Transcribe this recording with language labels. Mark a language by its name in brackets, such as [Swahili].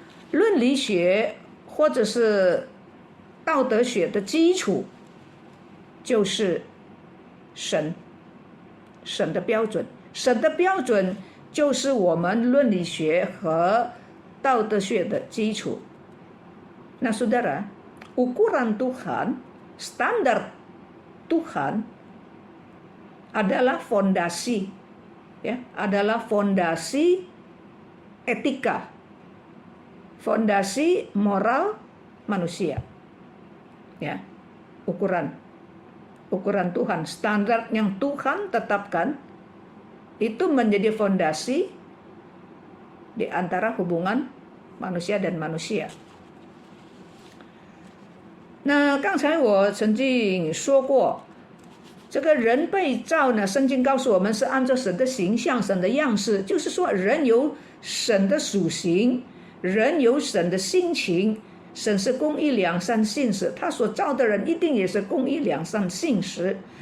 [Chinese] 伦理学或者是道德学的基础就是神的标准。神的标准就是我们伦理学和道德学的基础。 [Indonesian] Nah, saudara, ukuran Tuhan, standar Tuhan adalah fondasi, ya, adalah fondasi etika, fondasi moral manusia, ya, ukuran Tuhan, standar yang Tuhan tetapkan itu menjadi fondasi di antara hubungan manusia dan manusia. [Chinese] 那刚才我曾经说过，这个人被造呢，圣经告诉我们是按照神的形象、神的样式，就是说人有神的属性，人有神的性情，神是公义、良善、信实，他所造的人一定也是公义、良善、信实。